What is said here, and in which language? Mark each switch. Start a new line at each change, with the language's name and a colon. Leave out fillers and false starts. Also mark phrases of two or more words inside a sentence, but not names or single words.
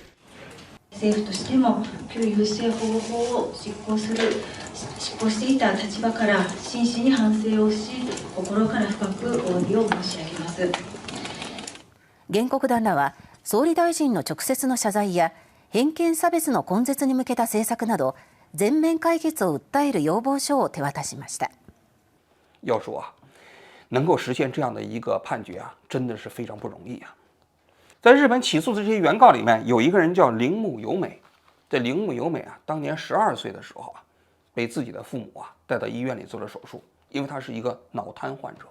Japanese: 政府としても旧優生保護法を執行していた立場から真摯に反省をし、心から深くお詫びを申し上げます。原告団らは総理大臣の直接の謝罪や偏見差別の根絶に向けた政策など全面解決を訴える要望書を手渡しました。
Chinese: 要说啊，能够实现这样的一个判决啊，真的是非常不容易啊。在日本起诉的这些原告里面，有一个人叫铃木由美。这铃木由美啊，当年12岁的时候啊，被自己的父母啊带到医院里做了手术，因为他是一个脑瘫患者。